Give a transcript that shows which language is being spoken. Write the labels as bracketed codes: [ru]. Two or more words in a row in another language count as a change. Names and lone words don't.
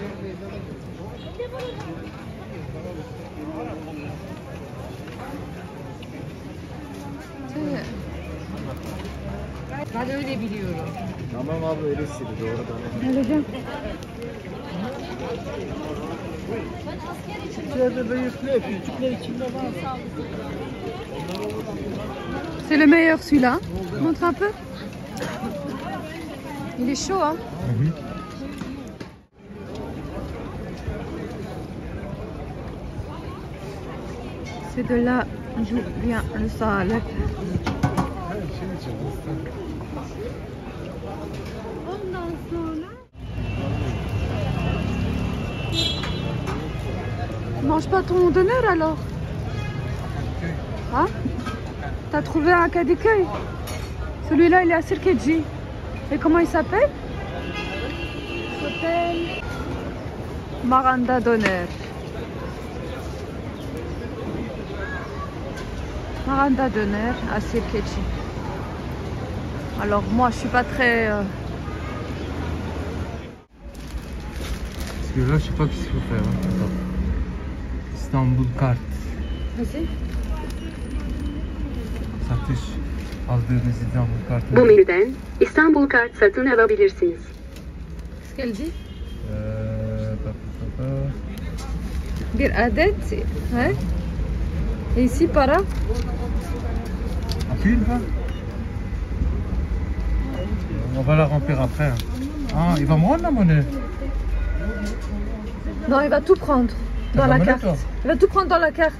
[tr] Ben öyle biliyorum. Tamam abi öylesiydi doğru da. Alacağım. Küçüklerde büyükler, küçükler içinde var. [fr] C'est le meilleur celui-là. Montre un peu. Il est chaud, hein. C'est de là d'où vient le salep. [tr] Ondan sonra... [fr] Tu manges pas ton donneur alors? Hein? T'as trouvé un Kadıköy? Celui-là, il est à Sirkeci. Et comment il s'appelle? Il s'appelle Maranda Döner. Maranda Döner à Sirkeci. Alors moi, je suis pas très... Parce que là, je sais pas ce qu'il faut faire. Hein. Attends. İstanbul kart. Vas-y. [tr] Satış aldığınız İstanbul kartı. Bu menüden İstanbul Kart satın alabilirsiniz. [fr] Qu'est-ce qu'elle dit? Pa. [tr] Bir adet. [fr] Ouais. Et ici, para. Appuie une fois. On va la remplir après. Hein. Ah, il va me rendre la monnaie. Non, il va tout prendre dans la carte. Il va tout prendre dans la carte.